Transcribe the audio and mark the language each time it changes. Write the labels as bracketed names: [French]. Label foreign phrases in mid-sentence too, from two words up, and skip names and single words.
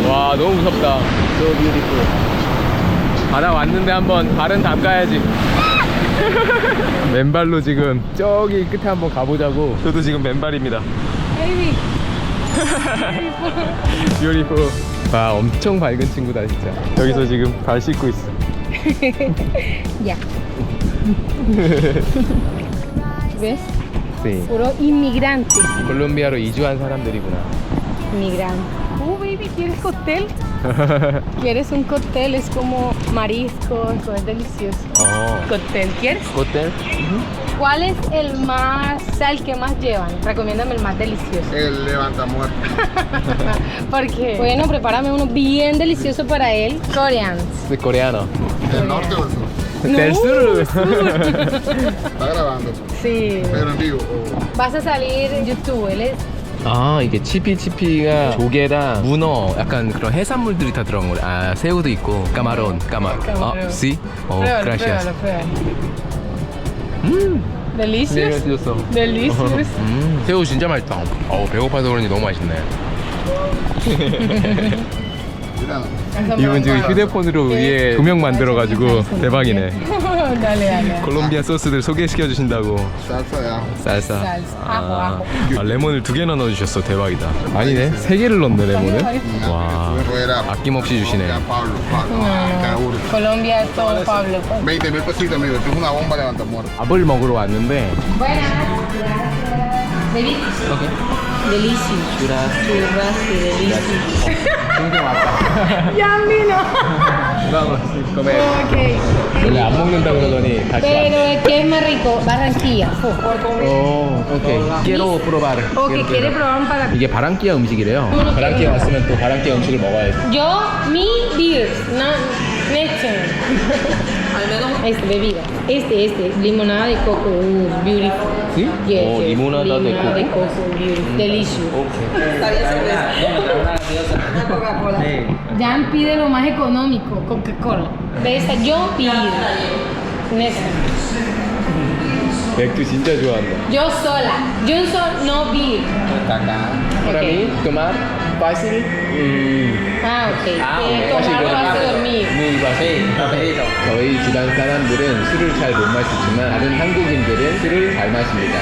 [Korean] 와, 너무 무섭다. [English] So beautiful. [Korean] 바다 왔는데 한번 발은 담가야지. 맨발로 지금 저기 끝에 한번 가보자고. 저도 지금 맨발입니다. [English] Baby. Beautiful. [Korean] 와, 엄청 밝은 친구다 진짜. 여기서 지금 발 씻고 있어. [Spanish] Ya. ¿Ves? Sí. Puro inmigrante. [Korean] 콜롬비아로 이주한 사람들이구나. [Spanish] Inmigrante. Baby, ¿quieres cóctel? ¿Quieres un cóctel? Es como mariscos, es delicioso. Cóctel, ¿quieres? [Korean] 호텔? [Spanish] ¿Cuál es el que más llevan? Recomiéndame el más delicioso. El levanta muerto. ¿Por qué? Bueno, prepárame uno bien delicioso para él. Koreans. De coreano. ¿Del norte o del sur? Del sur. Está grabando, Sí. pero en vivo. Vas a salir en YouTube, él es... [Korean] 아, 이게 치피치피가 조개랑 문어, 약간 그런 해산물들이 다 들어간 거래. 아, 새우도 있고, 까마론. 아, [Spanish] sí? gracias. Delicious. [Korean] 줬어. Delicious. 새우 진짜 맛있다. 배고파서 그런지 너무 맛있네. 이분 지금 휴대폰으로 위에 조명 만들어가지고 대박이네. [Spanish] Dale, dale. [Korean] 콜롬비아 소스들 소개시켜 주신다고. [Spanish] Salsa de ajo. [Korean] 쌀쌀. 아호. 아, 레몬을 2개나 넣어주셨어. 대박이다. 아니네, 3개를 넣네 레몬을. 와, [Spanish] Era [Korean] 아낌없이 주시네. [Spanish] Pablo. Te juro. Colombia es todo Pablo. 20,000 pesitos, amigo. Esto es una bomba levanta muerto. [Korean] 밥을 먹으러 왔는데. [Spanish] Buenas. [Korean] 오케이. [English] Delicious. Churrasco, delicious. [Korean] 동생 왔다. [Spanish] Ya vino. Vamos, comer. Ok. [Korean] 원래 안 먹는다 그러더니 다시 [Spanish] Pero ¿qué es más rico? Barranquilla. [Korean] 오, 오케이. [Spanish] Quiero probar. Ok, ¿quiere probar un para [Korean] 이게 바랑키아 음식이래요. 바랑키아 왔으면 또 바랑키아 음식을 먹어야지. [Spanish] Yo, mi beer, no, next. Al menos este, bebida. Este, limonada de coco, beautiful. ¿Sí? [English] Yes, Oh, yes, [Spanish] limonada de coco. [English] beautiful, delicious. [Korean] 네. [Spanish] Jan pide lo más económico, Coca-Cola. ¿Ves? Yo pido. Next. [Korean] 맥주 진짜 좋아한다. [Spanish] Yo sola. Johnson, no beer. Para mí, tomar fácil. Ah, ok. Tomar vas a dormir. muy fácil. [Korean] 저희 집안 사람들은 술을 잘 못 마시지만 다른 한국인들은 술을 잘 마십니다.